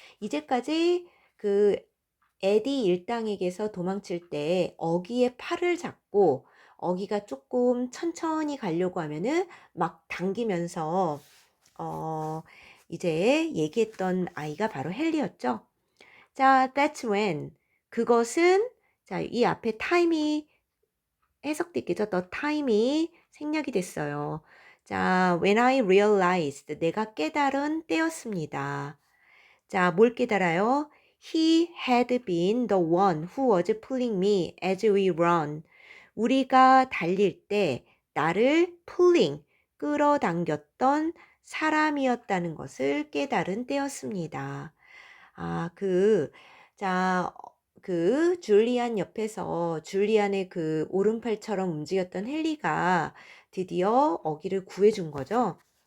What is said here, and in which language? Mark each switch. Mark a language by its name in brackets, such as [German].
[Korean] 이제까지 그 에디 일당에게서 도망칠 때 어기의 팔을 잡고 어기가 조금 천천히 가려고 하면은 막 당기면서 어 이제 얘기했던 아이가 바로 헨리였죠. 자, [English] that's when [Korean] 그것은 자, 이 앞에 time이 해석됐겠죠? The time이 생략이 됐어요. 자, [English] when I realized [Korean] 내가 깨달은 때였습니다. 자, 뭘 깨달아요? [English] He had been the one who was pulling me as we run. [Korean] 우리가 달릴 때 나를 pulling, 끌어당겼던 사람이었다는 것을 깨달은 때였습니다. 아, 자, 줄리안 옆에서 줄리안의 그 오른팔처럼 움직였던 헨리가 드디어 어기를 구해준 거죠.